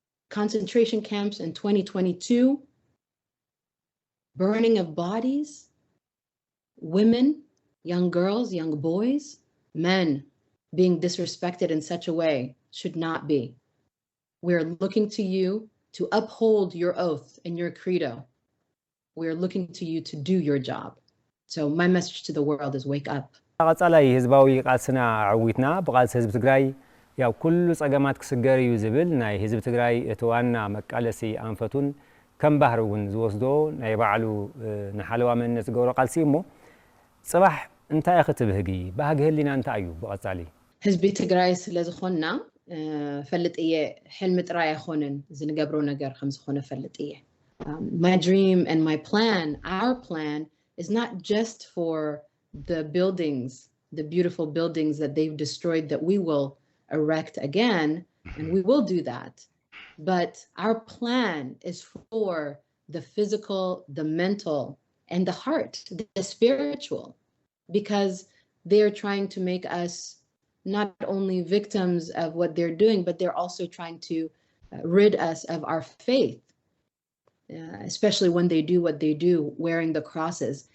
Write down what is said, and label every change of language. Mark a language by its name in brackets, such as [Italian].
[English] Concentration camps in 2022, burning of bodies, women, young girls, young boys, men being disrespected in such a way should not be. We're looking to you to uphold your oath and your credo. We're looking to you to do your job. So my message to the world is wake up. [Tigrinya] قصالي ህዝባዊ ቃልስና ዓዊትና ብቃልሲ ህዝቢ ትግራይ ያው ኩሉ ጸገማት ክስገር እዩ ዝብል ናይ ህዝቢ ትግራይ እተዋና መቃለሲ አንፈቱን ከም ባህር እውን ዝወስዶ ናይ ባዕሉ ንሓለዋ መንነት ዝገብሮ ቃልሲ እሞ ጽባሕ እንታይ ክትብህጊ ባህጊ ህሊና እንታይ እዩ ብቀጻሊ ህዝቢ ትግራይ ስለ ዝኾንና ፈልጥ እየ ሕልሚ ጥራይ ኣይኮነን ዝንገብሮ ነገር ከም ዝኾነ ፈልጥ እየ. [English] My dream and my plan, our plan, is not just for the buildings, the beautiful buildings that they've destroyed that we will erect again, and we will do that. But our plan is for the physical, the mental, and the heart, the spiritual, because they're trying to make us not only victims of what they're doing, but they're also trying to rid us of our faith, especially when they do what they do, wearing the crosses.